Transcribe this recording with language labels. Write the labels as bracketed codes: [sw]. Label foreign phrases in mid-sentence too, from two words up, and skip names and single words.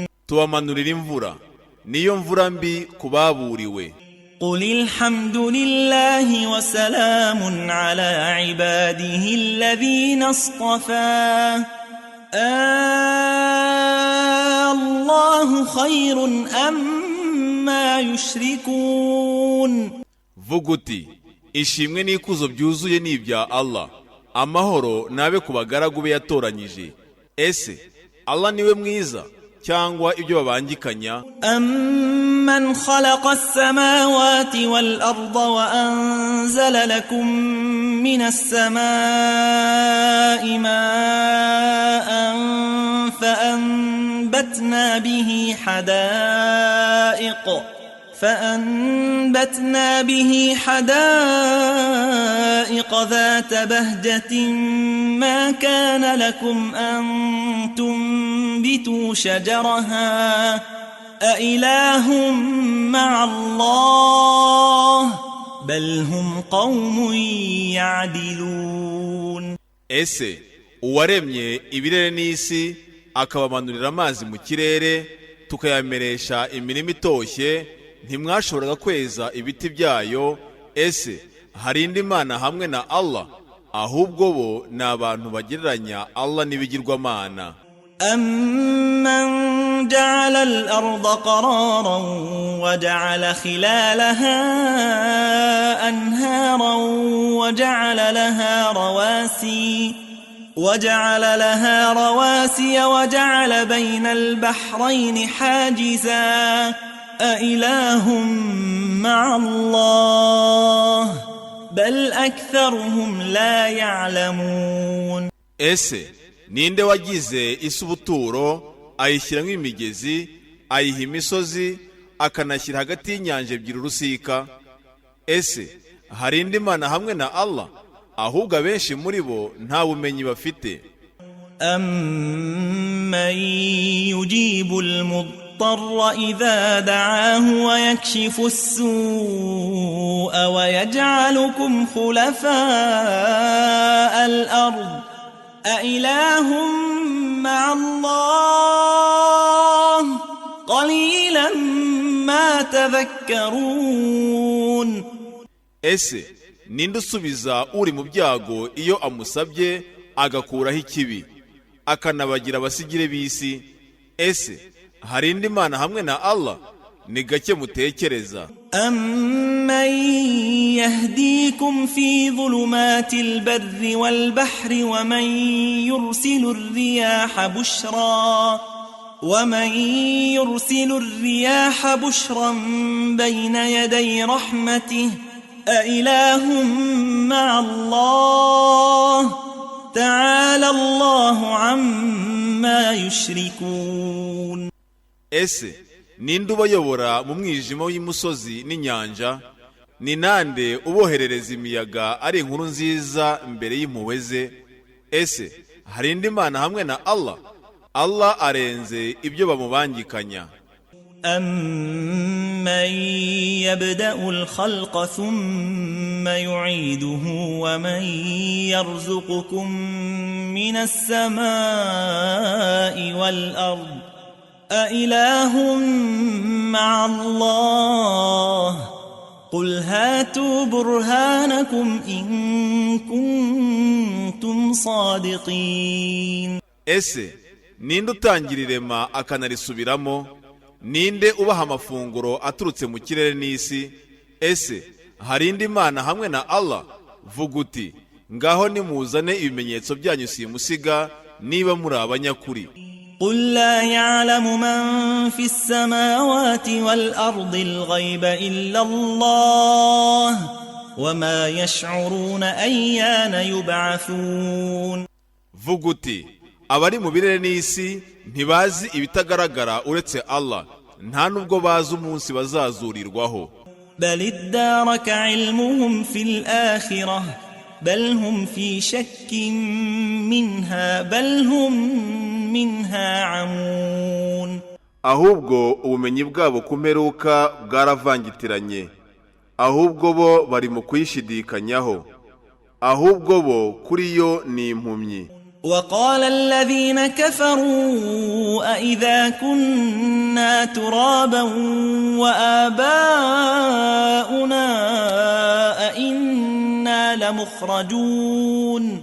[rw] Tubamanurira imvura, niyo mvura mbi kubaburiwe. [ar] قل الحمد لله وسلام على عباده الذين اصطفى الله خير أما يشركون. [rw] Vuga uti, ishimwe n'ikuzo byuzuye ni ibya Allah, amahoro nabe ku bagaragu be yatoranyije. Ese Allah niwe mwiza cyangwa ibyo babangikanya? [ar] أمن خلق السماوات والأرض وأنزل لكم من السماء ماء فأنبتنا به حدائق ذات بهجة ما كان لكم أن تنبتوا شجرها أإله مع الله بل هم قوم يعدلون. [rw] Ese uwaremye ibirere n'isi akabamanurira amazi mu kirere tukayameresha imirima itoshye, ntimwashoboraga kweza ibiti byayo? Ese hari indi mana hamwe na Allah? Ahubwo bo ni abantu bagereranya Allah n'ibigirwamana. [ar] أمن جعل الأرض قرارا وجعل خلالها أنهارا وجعل لها رواسي وجعل بين البحرين حاجزا أإله مع الله بل أكثرهم لا يعلمون. [rw] Ese ninde wagize isi ubuturo ayishyiramo imigezi, ayiha imisozi, akanashyira hagati y'inyanja ebyiri urusika? Ese hari indi mana hamwe na Allah? Ahubwo abenshi muri bo nta bumenyi bafite. [ar] أمن يجيب المضطر إذا دعاه ويكشف السوء ويجعلكم خلفاء الأرض أإله مع الله قليلا ما تذكرون [rw] ese ninde usubiza uri mu byago iyo amusabye agakuraho ikibi akanabagira abasigire b'isi? ese hari indi mana hamwe na Allah? ni gake mutekereza. [ar] أَمَّن يَهْدِيكُمْ فِي ظُلُمَاتِ الْبَرِّ وَالْبَحْرِ وَمَن يُرْسِلُ الرِّيَاحَ بُشْرًا بَيْنَ يَدَيْ رَحْمَتِهِ أَإِلَٰهٌ مَّعَ اللَّهِ تَعَالَى اللَّهُ عَمَّا يُشْرِكُونَ [rw] ese ninde ubayobora mu mwijima w'imusozi n'inyanja? ni nande uboherereza imiyaga ari inkuru nziza mbere y'impuhwe ze? ese hari indi mana hamwe na Allah? Allah arenze ibyo bamubangikanya. [ar] أَمَّن يَبْدَأُ الْخَلْقَ ثُمَّ يُعِيدُهُ وَمَن يَرْزُقُكُم مِّنَ السَّمَاءِ وَالْأَرْضِ أَإِلَٰهٌ مَّعَ اللَّهِ قُلْ هَاتُوا بُرْهَانَكُمْ إِن كُنتُمْ صَادِقِينَ [rw] ese ninde utangira irema akanarisubiramo? ninde ubaha amafunguro aturutse mu kirere n'isi? ese hari indi mana hamwe na Allah? vuga uti ngaho nimuzane ibimenyetso byanyu simusiga niba muri abanyakuri. [ar] قُل لَّا يَعْلَمُ مَن فِي السَّمَاوَاتِ وَالْأَرْضِ الْغَيْبَ إِلَّا اللَّهُ وَمَا يَشْعُرُونَ أَيَّانَ يُبْعَثُونَ [rw] vuga uti abari mu birere n'isi ntibazi ibitagaragara uretse Allah, nta nubwo bazi umunsi bazazurirwaho. [ar] بَلِ ادَّارَكَ عِلْمُهُمْ فِي الْآخِرَةِ بَلْ هُمْ فِي شَكٍّ مِّنْهَا بَلْ هُمْ منها عمون. [rw] ahubwo ubumenyi bwabo kumeruka bwaravangitiranye, ahubwo bo bari mu kuyishidikanyaho, ahubwo bo kuri yo ni impumyi. [ar] وقال الذين كفروا أئذا كنا ترابا وآباؤنا أئنا لمخرجون.